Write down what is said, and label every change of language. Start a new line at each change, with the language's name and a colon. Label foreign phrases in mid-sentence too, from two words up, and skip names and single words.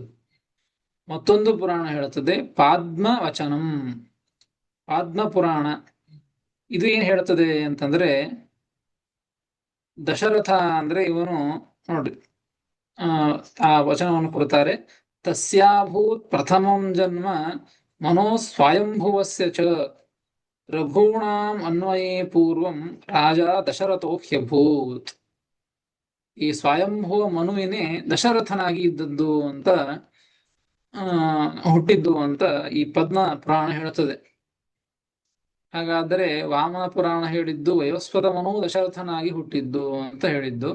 Kannada: ಮತ್ತೊಂದು ಪುರಾಣ ಹೇಳುತ್ತದೆ
Sanskrit: ಪಾದ್ಮ ವಚನಂ,
Kannada: ಪಾದ್ಮ ಪುರಾಣ. ಇದು ಏನ್ ಹೇಳ್ತದೆ ಅಂತಂದ್ರೆ, ದಶರಥ ಅಂದ್ರೆ ಇವನು ನೋಡ್ರಿ, ಆ ವಚನವನ್ನು ಕೊಡ್ತಾರೆ.
Sanskrit: ತಸ್ಯಾಭೂತ್ ಪ್ರಥಮಂ ಜನ್ಮ ಮನೋ ಸ್ವಯಂಭುವಸ್ಯ ಚ ರಘೂಣಾಂ ಅನ್ವಯೇ ಪೂರ್ವಂ ರಾಜ ದಶರಥೋ ಹ್ಯಭೂತ್.
Kannada: ಈ ಸ್ವಯಂಭುವ ಮನುವಿನೇ ದಶರಥನಾಗಿ ಇದ್ದದ್ದು ಅಂತ ಹುಟ್ಟಿದ್ದು ಅಂತ ಈ ಪದ್ಮ ಪುರಾಣ ಹೇಳುತ್ತದೆ. ಹಾಗಾದರೆ ವಾಮನ ಪುರಾಣ ಹೇಳಿದ್ದು ವೈವಸ್ವತ ಮನು ದಶರಥನಾಗಿ ಹುಟ್ಟಿದ್ದು ಅಂತ ಹೇಳಿದ್ದು.